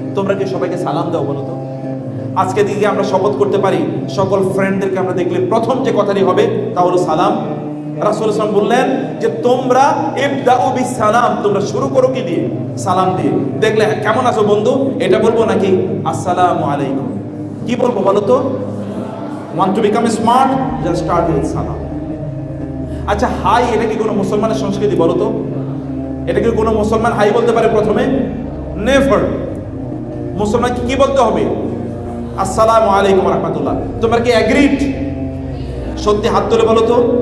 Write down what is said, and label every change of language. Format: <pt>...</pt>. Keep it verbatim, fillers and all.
<bn>তোমরা কি সবাইকে সালাম দাও বলো তো? আজকে দিকে আমরা শপথ করতে পারি সকল ফ্রেন্ডদেরকে আমরা দেখলে প্রথম যে কথাটি হবে তা হলো সালাম। রাসূল সাল্লাল্লাহু আলাইহি ওয়াসাল্লাম বললেন যে তোমরা</bn> <ar>ইবদাউ বিসালাম,</ar> <bn>তোমরা শুরু করো কি দিয়ে? সালাম দিয়ে। দেখলে কেমন আছো বন্ধু এটা বলবো নাকি আসসালামু আলাইকুম? কি বলবো বলো তো?</bn> <en>want to become smart, just start with salam.</en> <bn>আচ্ছা হাই, এটা কি কোনো মুসলমানের সংস্কৃতি বলো তো? এটা কি কোনো মুসলমান হাই বলতে পারে প্রথমে? নেভার। মুসলমান কি বলতে হবে? আসসালামু আলাইকুম রাহমাতুল্লাহ। তোমরা কি এগ্রিড? সত্যি হাত তুলে বলো তো।</bn>